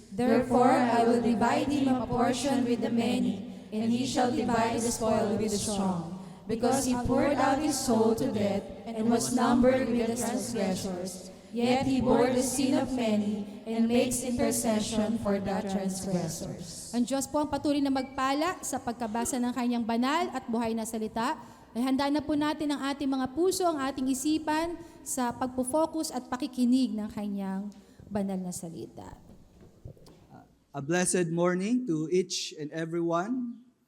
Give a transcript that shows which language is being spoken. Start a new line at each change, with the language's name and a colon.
English: Therefore I will divide him a portion with the many, and he shall divide the spoil with the strong. Because he poured out his soul to death, and was numbered with the transgressors. Yet he bore the sin of many, and makes intercession for the transgressors.
Filipino: Ang Diyos po ang patuloy na magpala sa pagkabasa ng kanyang banal at buhay na salita. Ay handa na po natin ang ating mga puso, ang ating isipan sa pagpo-focus at pakikinig ng kanyang banal na salita.
English: A blessed morning to each and everyone.